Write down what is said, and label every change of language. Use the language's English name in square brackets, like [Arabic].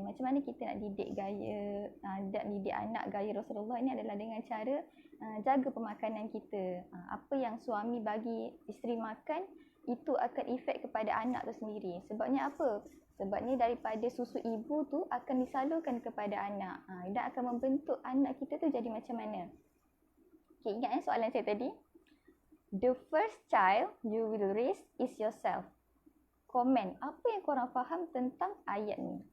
[Malay] Macam mana kita nak didik didik anak gaya Rasulullah ini adalah dengan cara jaga pemakanan kita. Apa yang suami bagi isteri makan itu akan efek kepada anak tu sendiri. Sebabnya apa? Sebabnya daripada susu ibu tu akan disalurkan kepada anak dan akan membentuk anak kita tu jadi macam mana. Okay, ingat soalan saya tadi. [English] The first child you will raise is yourself. [Malay] Komen apa yang korang faham tentang ayat ni.